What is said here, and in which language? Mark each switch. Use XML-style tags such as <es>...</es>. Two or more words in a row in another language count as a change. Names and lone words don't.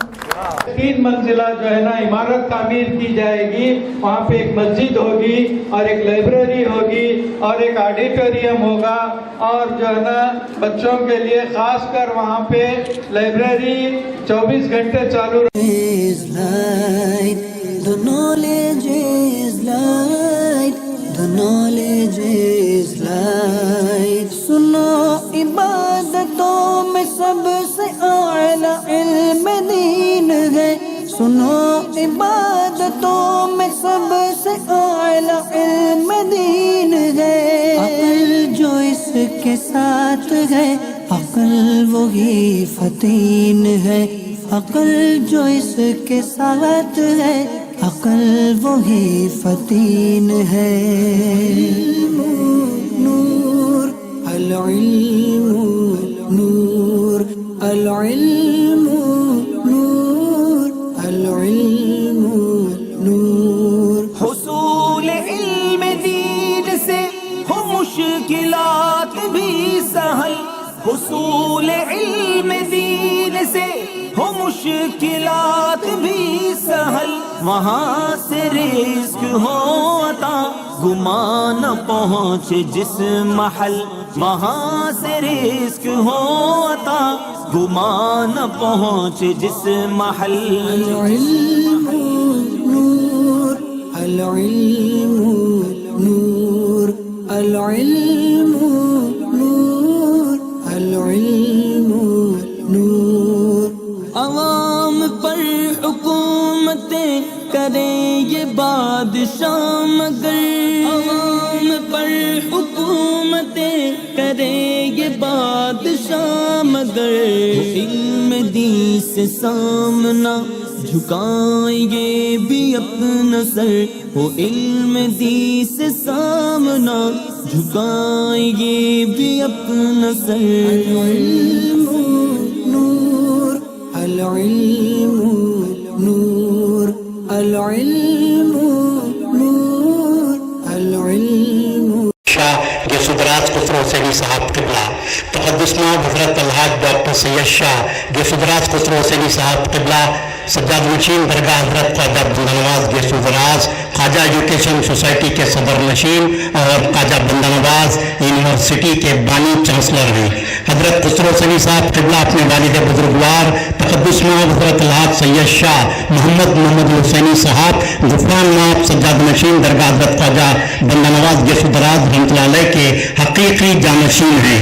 <ur>3 منزلہ جو ہے نا عمارت تعمیر کی جائے گی. وہاں پے ایک مسجد ہوگی اور ایک لائبریری ہوگی اور ایک آڈیٹوریم ہوگا اور جو ہے نا بچوں کے لیے خاص کر وہاں پے لائبریری 24 گھنٹے چالو</ur> <en>The knowledge is light, the knowledge is light.</en> <ur>سنو عبادتوں میں سب سے اعلیٰ علم دین ہے. سنو عبادتوں میں سب سے اعلیٰ علم دین ہے. عقل جو اس کے ساتھ ہے، عقل وہی فطین ہے. عقل جو اس کے ساتھ ہے، عقل وہی فطین ہے.</ur> <ar>نور العلم نور العلم نور العلم نور.</ar> <ur>حصول علم دین سے ہو مشکلات بھی سہل. حصول علم دین سے ہو مشکلات بھی سہل. وہاں سے رزق ہو عطا، گماں نہ پہنچے جس محل. وہاں سے رزق ہو عطا، گماں نہ پہنچے جس محل.</ur> <ar>العلم نور العلم نور العلم نور العلم نور.</ar> <ur>عوام پر حکومتیں کریں یہ بادشاہ مگر، عوام پر حکومتیں کریں یہ بادشاہ مگر. علم دی سے سامنا جھکائیں گے بھی اپنا سر. وہ علم دی سے سامنا جھکائیں گے بھی اپنا سر.</ur> <ar>العلم نور العلم نور العلم نور العلم.</ar> <ur>شاہ گیسودراز خسرو حسینی صاحب قبلہ، تقدس مآب حضرت الحاج ڈاکٹر سید شاہ گیسودراز خسرو حسینی صاحب قبلہ، سجادہ نشین درگاہ حضرت خواجہ بندہ نواز گیسودراز، خواجہ ایجوکیشن سوسائٹی کے صدر نشین اور خواجہ بندہ نواز یونیورسٹی کے بانی چانسلر ہیں. حضرت خسرو حسینی صاحب قبلہ اپنے والد بزرگوار تقدس مآب حضرت الحاج سید شاہ محمد حسینی صاحب غفران مآب سجادہ نشین درگاہ حضرت خواجہ بندہ نواز گیسودراز رحمۃ اللہ علیہ کے حقیقی جانشین ہیں.</ur>